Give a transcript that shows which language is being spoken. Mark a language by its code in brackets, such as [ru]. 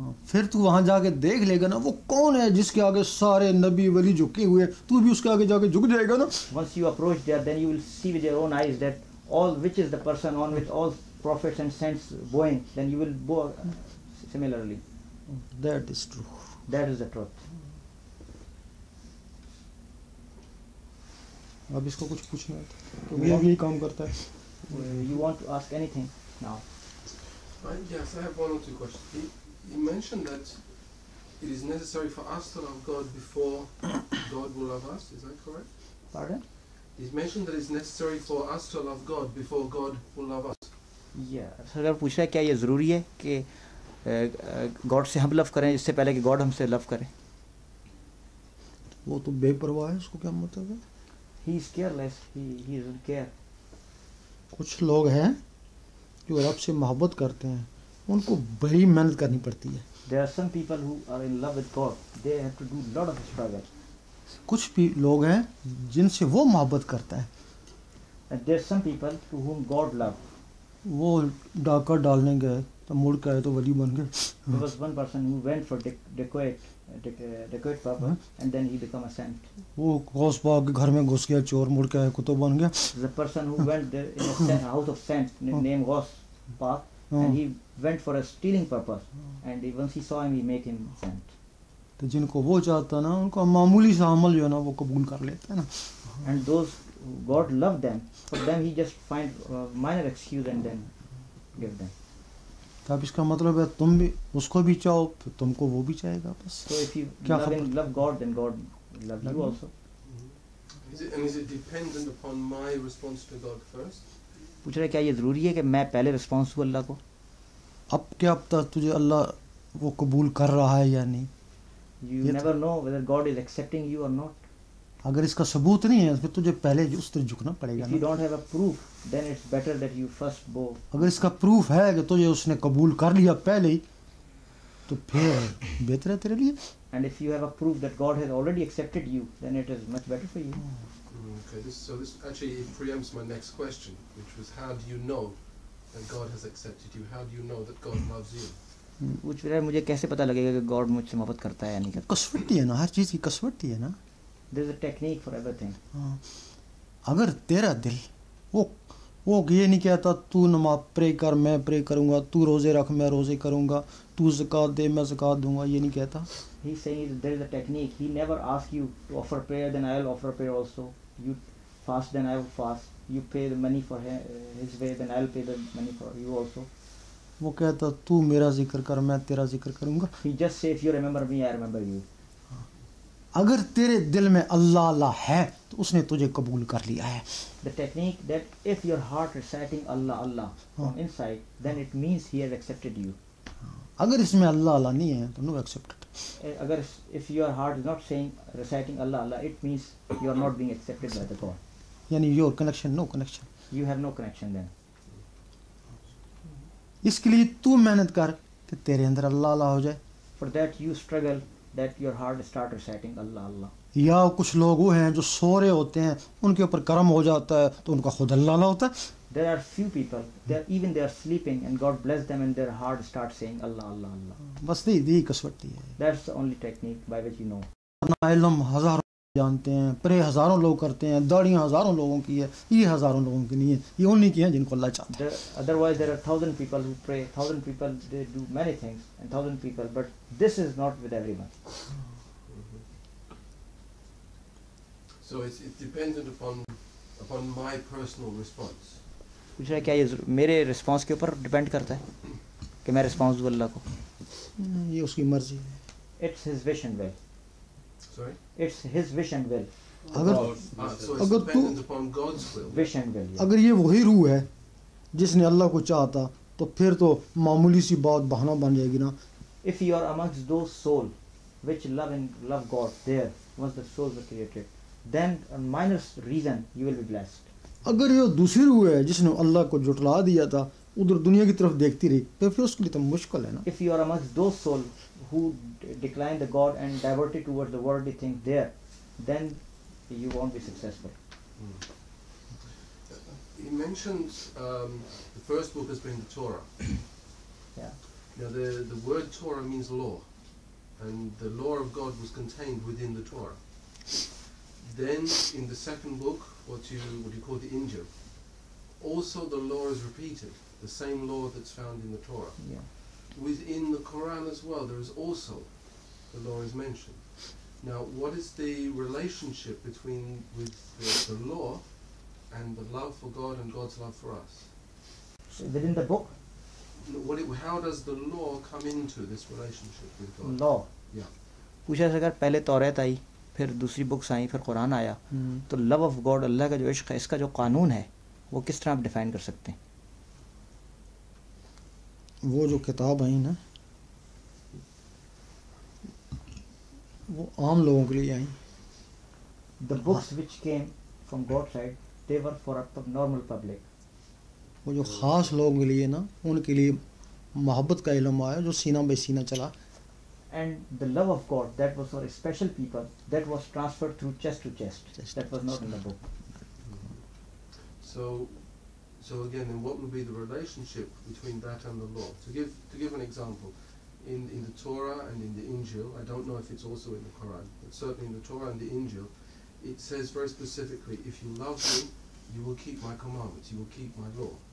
[hi] फिर तू वहां जाके देख लेगा ना, वो कौन है जिसके आगे सारे नबी वली झुके हुए, तू भी उसके आगे जाके झुक जाएगा ना. [en] Once you approach there, then you will see with your own eyes that which is the person on which all prophets and saints bowing. Then you will bow similarly. That is true. That is the truth. [hi] अब इसको कुछ पूछना है तो ये भी यही काम करता है. [en] You want to ask anything now? Yes, I have one or two questions. You mentioned that it is necessary for us to love God before God will love us. Is that correct? Pardon? You mentioned that it's necessary for us to love God before God will love us. Yeah. [hi] Sir पूछ रहा है क्या ये ज़रूरी है कि God से हम लव करें इससे पहले कि गॉड हमसे लव करे? वो तो बेपरवाह है, उसको क्या मतलब है? [en] He is careless. He doesn't care. [hi] कुछ लोग हैं जो रब से मोहब्बत करते हैं, उनको बड़ी मेहनत करनी पड़ती है. [en] There are some people who are in love with God. They have to do lot of struggle. [hi] कुछ भी लोग हैं जिनसे वो मोहब्बत करता है. [en] And there are some people to whom God loves. [hi] वो डाका डालने गए तो मुड़ के आए तो वली बन गए. [en] There was one person who went for decoyed purpose and then he became a saint. [hi] वो गौस पाक के घर में घुस गया चोर, मुड़ के आए कुतुब बन गया. [en] The person who went there in a house of saint named Ghaus Pak, and he went for a stealing purpose, and once he saw him, he made him saint. [hi] तो जिनको वो चाहता ना, उनको मामूली सा अमल जो है ना वो कबूल कर लेता है ना. [en] And those who God loved them, for them he just find minor excuse and then give them. [hi] तो अब इसका मतलब है तुम भी उसको भी चाहो, फिर तुमको वो भी चाहेगा बस. [en] So if you love God, then God will love you also. Is it dependent upon my response to God first? [hi] पूछ रहे क्या ये ज़रूरी है कि मैं पहले रिस्पॉन्स दूँ अल्लाह को? अब क्या पता तुझे अल्लाह वो कबूल कर रहा है या नहीं. [en] You never know whether God is accepting you or not. [hi] अगर इसका सबूत नहीं है फिर तुझे पहले उस तरह झुकना पड़ेगा. [en] If you don't have a proof, then it's better that you first bow. [hi] अगर इसका प्रूफ है कि तुझे उसने कबूल कर लिया पहले ही, तो फिर बेहतर है तेरे लिए. [en] And if you have a proof that God has already accepted you, then it is much better for you. Okay, this actually preempts my next question, which was how do you know that God has accepted you? How do you know that God loves you? [hi] पूछ रहा है मुझे कैसे पता लगेगा कि God मुझसे मोहब्बत करता है या नहीं करता? कसवटी है ना, हर चीज़ की कसवटी है ना. [en] There is a technique for everything. [hi] अगर तेरा दिल वो ये नहीं कहता तू नमाज प्रे कर मैं प्रे करूँगा, तू रोज़े रख मैं रोज़े करूँगा, तू ज़कात दे मैं ज़कात दूँगा, ये नहीं कहता. [en] He is saying there is a technique. He never asks you to offer prayer, then I will offer prayer also. You fast, then I will fast. You pay the money for his way, then I will pay the money for you also. [hi] वो कहता तू मेरा जिक्र कर मैं तेरा जिक्र करूँगा. [en] He just says if you remember me, I remember you. [hi] अगर तेरे दिल में अल्लाह अल्लाह है तो उसने तुझे कबूल कर लिया है. [en] The technique that if your heart reciting Allah Allah from inside, then it means He has accepted you. [hi] अगर इसमें अल्लाह अल्लाह नहीं है तो [en] No accepted. Agar if your heart is not saying reciting Allah Allah, it means you are not being accepted by the God. यानी your connection no connection. You have no connection then. [hi] इसके लिए तू मेहनत कर कि तेरे अंदर अल्लाह अल्लाह हो जाए. [en] For that you struggle that your heart start reciting Allah Allah. [hi] या कुछ लोग वो हैं जो सो रहे होते हैं, उनके ऊपर कर्म हो जाता है तो उनका खुद अल्लाह अल्लाह होता है. [en] There are few people, they are sleeping and God bless them and their heart start saying Allah Allah Allah. [hi] बस यही कसवटी है. [en] That's the only technique by which you know. [hi] ना इल्म हजारों जानते हैं, प्रे हजारों लोग करते हैं, दाढ़ियाँ हजारों लोगों की है, ये हजारों लोगों की नहीं है, ये उन्हीं की हैं जिनको अल्लाह चाहता है. [en] Otherwise there are 1,000 people who pray, 1,000 people they do many things and 1,000 people, but this is not with everyone. So it's dependent upon my personal response. [hi] पूछ रहा है क्या ये मेरे रिस्पांस के ऊपर डिपेंड करता है कि मैं रिस्पांस दूँ अल्लाह को. ये उसकी मर्जी है. [en] It's His wish and will. Sorry? It's His wish and will. [hi] अगर [en] So it's [hi] अगर तू [en] dependent upon God's will. Wish and will. Yeah. [hi] अगर ये वही रूह है जिसने अल्लाह को चाहता तो फिर तो मामूली सी बात बहाना बन जाएगी ना. [en] If you are amongst those souls which love God there, once the souls were created, then a minor reason you will be blessed. [hi] अगर ये दूसरी रूह है जिसने अल्लाह को जुटला दिया था, उधर दुनिया की तरफ देखती रही, तो फिर उसके लिए तो मुश्किल है ना. [en] If you are amongst those souls who decline the God and diverted towards the worldly things there, then you won't be successful. He mentions the first book has been the Torah. Yeah. Now the word Torah means law, and the law of God was contained within the Torah. Then in the second book, what you call the Injil, also the law is repeated, the same law that's found in the Torah. Yeah. Within the Quran as well, there is also the law is mentioned. Now, what is the relationship with the law and the love for God and God's love for us? Within the book, How does the law come into this relationship with God? law. Yeah. [hi] पूछा अगर पहले तौरात आई, फिर दूसरी books I, फिर कुरान आया, तो [en] love of God, [hi] अल्लाह का जो इश्क है, इसका जो कानून है वो किस तरह आप डिफाइन कर सकते हैं? वो जो किताब आई ना, वो आम लोगों के लिए आई. [en] The books which came from God's side, they were for a normal public. [hi] वो जो ख़ास लोगों के लिए ना, उनके लिए मोहब्बत का इल्म आया जो सीना बे सीना चला. [en] And the love of God, that was for special people, that was transferred through chest to chest. That was not in the book. So again, then what would be the relationship between that and the law? To give an example, in the Torah and in the Injil, I don't know if it's also in the Quran, but certainly in the Torah and the Injil, it says very specifically, if you love me, you will keep my commandments, you will keep my law.